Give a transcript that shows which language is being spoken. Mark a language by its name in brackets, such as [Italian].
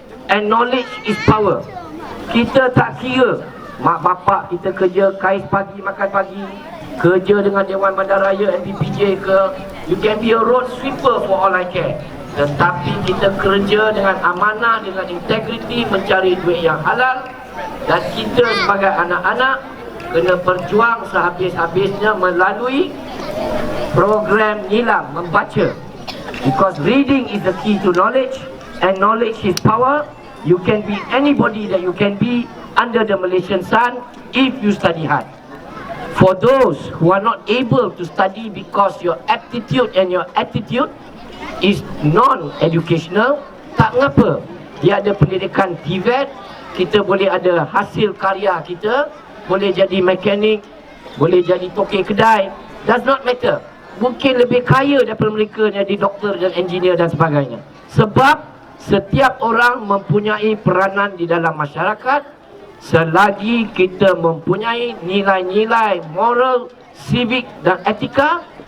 [Malay] And knowledge is power. Kita tak kira mak bapak kita kerja kais pagi makan pagi, kerja dengan Dewan Bandaraya MPPJ ke, you can be a road sweeper for all I care. Tetapi kita kerja dengan amanah, dengan integriti, mencari duit yang halal. Dan kita sebagai anak-anak kena berjuang sehabis-habisnya melalui program Nilam membaca. [English] Because reading is the key to knowledge, and knowledge is power. You can be anybody that you can be under the Malaysian sun if you study hard. For those who are not able to study because your aptitude and your attitude is non-educational, tak ngapa. [Malay] Dia ada pendidikan TVET, kita boleh ada hasil karya kita, boleh jadi mekanik, boleh jadi tokek kedai, does not matter. Mungkin lebih kaya daripada mereka jadi doktor dan engineer dan sebagainya. Sebab setiap orang mempunyai peranan di dalam masyarakat selagi kita mempunyai nilai-nilai moral, civic dan etika.